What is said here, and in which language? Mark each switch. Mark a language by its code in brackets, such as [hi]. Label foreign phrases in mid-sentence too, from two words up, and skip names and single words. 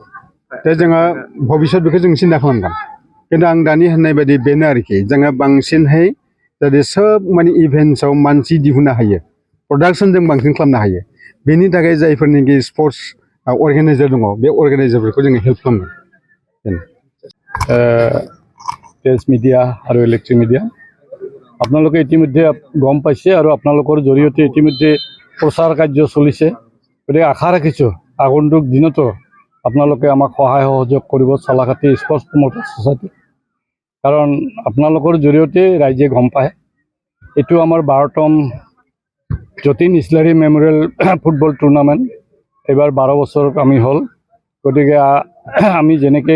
[brx] दा जोंहा भबिष्यत बेखौ जों सिन्था खालामगोन खिन्थु आं दानि होननाय बायदि बेनो आरोखि जोङो बांसिनहै जाहाथे सोब माने इभेन्ट्सआव मानसि दिहुननो हायो प्रडाक्सन जों बांसिन खालामनो हायो बेनि थाखाय जायफोरनिखि [en] sports organizer [brx] दङ बे अर्गेनाइजारफोरखौ जोङो हेल्प खालामगोन [en] press media [as] আৰু [en] electric media [as] আপোনালোকে ইতিমধ্যে গম পাইছে আৰু আপোনালোকৰ জৰিয়তে ইতিমধ্যে প্ৰচাৰ কাৰ্য চলিছে গতিকে আশা ৰাখিছোঁ আগন্তুক দিনতো আপোনালোকে আমাক সহায় সহযোগ কৰিব চলাকাটি স্পৰ্টছ প্ৰমোটাৰ ছ'চাইটি কাৰণ আপোনালোকৰ জৰিয়তে ৰাইজে গম পায় এইটো আমাৰ 12তম যতীন ইছলাৰী মেমৰিয়েল ফুটবল টুৰ্ণামেণ্ট এইবাৰ 12 বছৰ আমি হ'ল গতিকে আমি যেনেকৈ